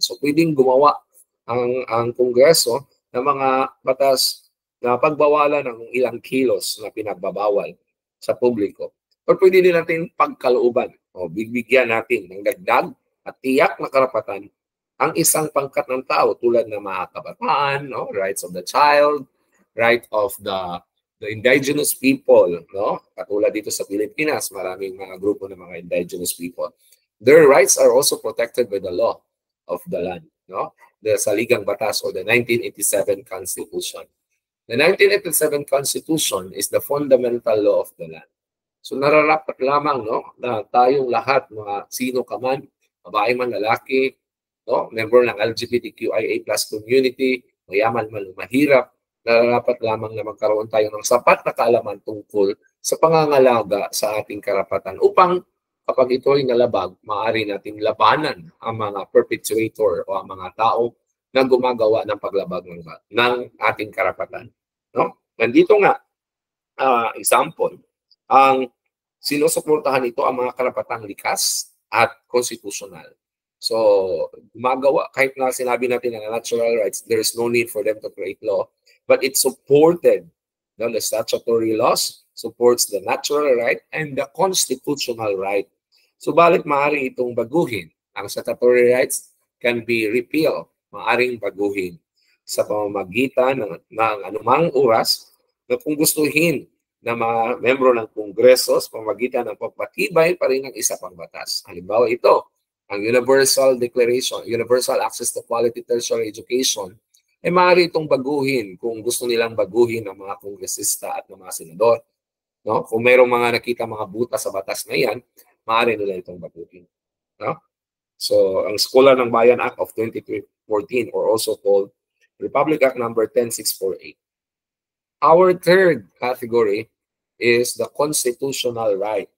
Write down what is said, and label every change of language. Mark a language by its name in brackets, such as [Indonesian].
[Filipino] So pwedeng gumawa ang Kongreso ng mga batas na pagbawalan ng ilang kilos na pinagbabawal sa publiko. O pwede din natin pagkalooban o bibigyan natin ng dagdag at tiyak na karapatan ang isang pangkat ng tao tulad ng mga kabataan, no? [English] Rights of the child, right of the indigenous people, no? [Filipino] Katulad dito sa Pilipinas, maraming mga grupo ng mga indigenous people. [English] Their rights are also protected by the law of the land, no? The Saligang Batas or the 1987 Constitution. The 1987 Constitution is the fundamental law of the land. [Filipino] So nararapat lamang, no, na tayong lahat, mga sino ka man, babae man, lalaki, no, member ng LGBTQIA+ community, mayaman man o mahirap, nararapat lamang na magkaroon tayo ng sapat na kaalaman tungkol sa pangangalaga sa ating karapatan upang kapag ito ay nalabag, maaari nating labanan ang mga perpetuator o ang mga tao na gumagawa ng paglabag ng ating karapatan. No? Nandito nga, example, ang sinusuportahan ito ang mga karapatang likas at konstitusyonal. [English] So, gumagawa, [Filipino] kahit na sinabi natin na [English] natural rights, there is no need for them to create law, but it supported, no, the statutory laws supports the natural right and the constitutional right. [Filipino] Subalit maaari itong baguhin. Ang statutory rights can be repealed, maaaring baguhin sa pamamagitan ng anumang oras na kung gustuhin na mga membro ng Kongreso sa pamamagitan ng pagpatibay pa rin ng isa pang batas. Halimbawa ito, ang Universal Declaration, Universal Access to Quality Tertiary Education, ay maaari itong baguhin kung gusto nilang baguhin ng mga kongresista at ng mga senador. No? Kung mayroong mga nakita mga butas sa batas na yan, maaari nila itong baguhin. No? So, ang Eskwela ng Bayan Act of 2014 or also called Republic Act number 10648. [English] Our third category is the constitutional right.